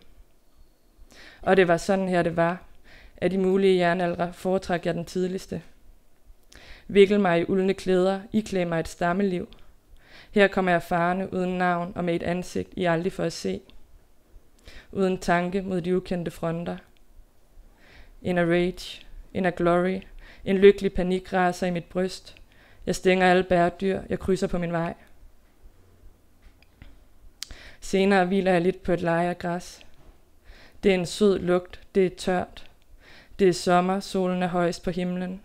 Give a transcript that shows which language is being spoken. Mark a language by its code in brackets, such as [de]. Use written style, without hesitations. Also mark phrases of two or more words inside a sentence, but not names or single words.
[da] Og det var sådan her det var. Af de mulige jernaldre foretræk jeg den tidligste. Vikkel mig i uldne klæder, iklæd mig et stammeliv. Her kommer jeg farende uden navn og med et ansigt, I aldrig får at se. Uden tanke mod de ukendte fronter. [en] In a rage, in a glory, [da] en lykkelig panik raser i mit bryst. Jeg stænger alle bærdyr, jeg krydser på min vej. Senere hviler jeg lidt på et leje af græs. Det er en sød lugt, det er tørt. Det er sommer, solen er højst på himlen.